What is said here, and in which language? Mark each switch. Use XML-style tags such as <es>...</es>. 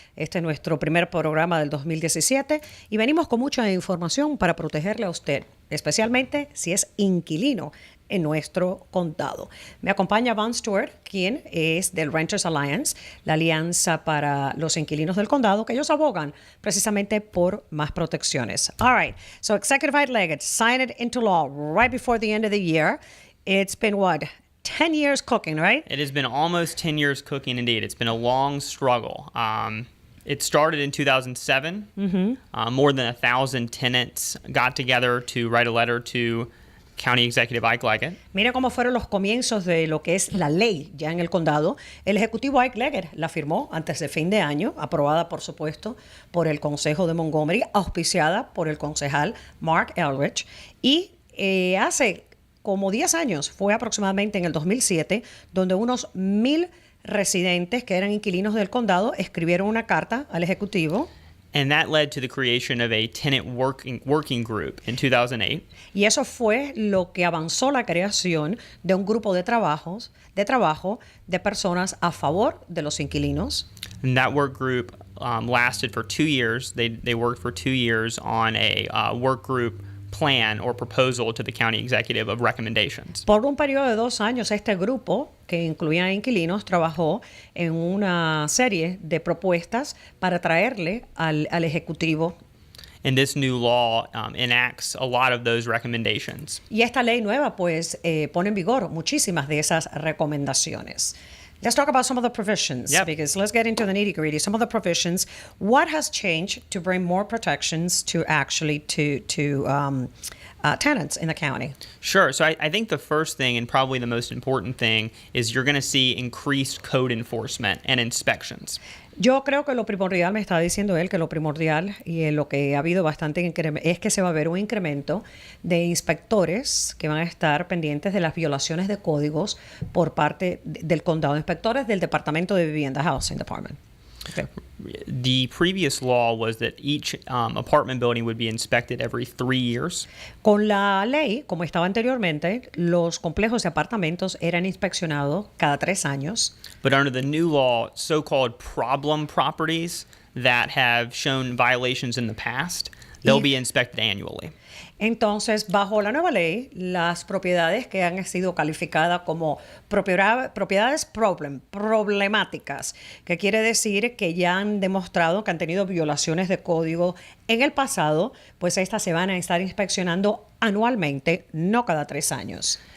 <es>Este es nuestro primer programa del 2017 y venimos con mucha información para protegerle a usted, especialmente si es inquilino en nuestro condado. Me acompaña Vaughn Stewart, quien es del Renters Alliance, la alianza para los inquilinos del condado, que ellos abogan precisamente por más protecciones.</es> <en>All right, so Executive Ike Leggett signed it into law right before the end of the year. It's been what? 10 years cooking, right? It has been almost 10 years cooking, indeed. It's been a long struggle. It started in 2007. More than 1,000 tenants got together to write a letter to County Executive Ike Leggett.</en> <es>Mira cómo fueron los comienzos de lo que es la ley ya en el condado. El ejecutivo Ike Leggett la firmó antes de fin de año, aprobada por supuesto por el Consejo de Montgomery, auspiciada por el concejal Mark Eldridge. Y hace como 10 años, fue aproximadamente en el 2007, donde unos 1,000 residentes que eran inquilinos del condado escribieron una carta al ejecutivo.</es> <en>And that led to the creation of a tenant working group in 2008.</en> <es>Y eso fue lo que avanzó la creación de un grupo de trabajo de personas a favor de los inquilinos.</es> <en>And that work group lasted for 2 years. They worked for 2 years on a work group plan or proposal to the county executive of recommendations.</en> <es>Por un periodo de 2 años, este grupo, que incluía inquilinos, trabajó en una serie de propuestas para traerle al Ejecutivo.</es> <en>And this new law enacts a lot of those recommendations.</en> <es>Y esta ley nueva, pues, pone en vigor muchísimas de esas recomendaciones.</es> <en>Let's talk about some of the provisions, Yep. because let's get into the nitty-gritty. Some of the provisions. What has changed to bring more protections to actually to tenants in the county? Sure. So I think the first thing, and probably the most important thing, is you're going to see increased code enforcement and inspections.</en> <es>Yo creo que lo primordial, me estaba diciendo él, que lo primordial y en lo que ha habido bastante es que se va a ver un incremento de inspectores que van a estar pendientes de las violaciones de códigos por parte del condado, inspectores del Departamento de Vivienda, Housing Department.</es> <en>Okay. The previous law was that each apartment building would be inspected every 3 years.</en> <es>Con la ley, como estaba anteriormente, los complejos de apartamentos eran inspeccionados cada 3 años.</es> <en>But under the new law, so-called problem properties that have shown violations in the past, they'll be inspected annually.</en> <es>Entonces, bajo la nueva ley, las propiedades que han sido calificadas como propiedades problemáticas, que quiere decir que ya han demostrado que han tenido violaciones de código en el pasado, pues estas se van a estar inspeccionando anualmente, no cada 3 años.</es>